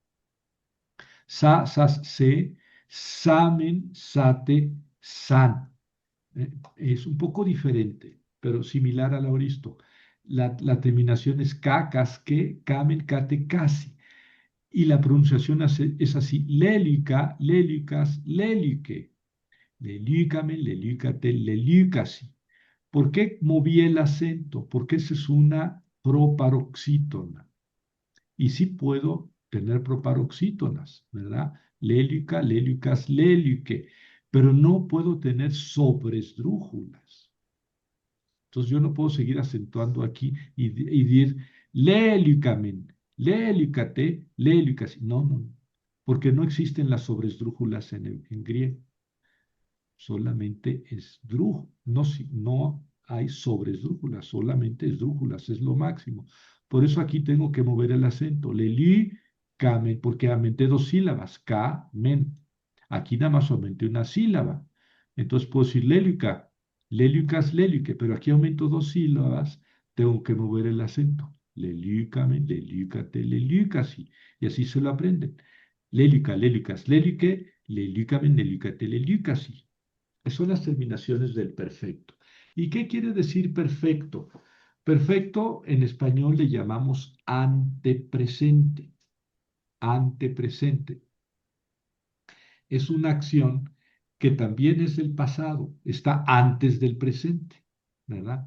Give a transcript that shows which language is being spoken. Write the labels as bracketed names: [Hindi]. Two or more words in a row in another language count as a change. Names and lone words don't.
[Greek] Sa, sas, se, samen, sate, san. [Spanish] Es un poco diferente, pero similar al auristo. La terminación es [Greek] ka, kas, que, kamen, kate, kasi. [Spanish] Y la pronunciación es así: [Greek] lélica, lélicas, lélique, lelícamen, lelícate, lelícasi. [Spanish] ¿Por qué moví el acento? Porque esa es una proparoxítona. Y sí puedo tener proparoxítonas, ¿verdad? [Greek] Lélica, lélicas, lélique, [Spanish] pero no puedo tener sobresdrújulas. Entonces yo no puedo seguir acentuando aquí y decir [Greek] lélicamen, lélicate, lélicas. [Spanish] No, no, no, porque no existen las sobresdrújulas en griego. Solamente esdrújulas. No, no hay sobresdrújulas, solamente esdrújulas, es lo máximo. Por eso aquí tengo que mover el acento. Lélicamen, porque aumenté dos sílabas, ka, men. Aquí nada más aumenté una sílaba. Entonces puedo decir [Greek] lélica, lélicas, lélique, [Spanish] pero aquí aumento dos sílabas, tengo que mover el acento. [Greek] Lélicamen, lélicate, lélicasi. [Spanish] Y así se lo aprenden. [Greek] Lélica, lélicas, lélique, lélicamen, lélicate, lélicasi. [Spanish] Son las terminaciones del perfecto. ¿Y qué quiere decir perfecto? Perfecto en español le llamamos antepresente. Antepresente. Es una acción que también es del pasado, está antes del presente, ¿verdad?